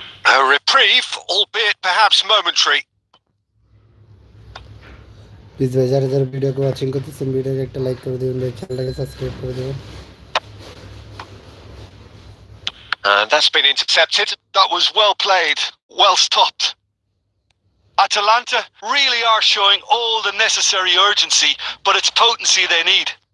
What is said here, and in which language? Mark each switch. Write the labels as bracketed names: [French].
[English] A reprieve, albeit perhaps momentary. [Bangla] Please ভাই যারা যারা ভিডিওকে ওয়াচিং করতেছেন ভিডিওকে একটা লাইক করে দিবেন ভাই, চ্যানেলটাকে সাবস্ক্রাইব করে দিবেন। [English] And that's been intercepted. That was well played, well stopped. Atalanta really are showing all the necessary urgency, but it's potency they need.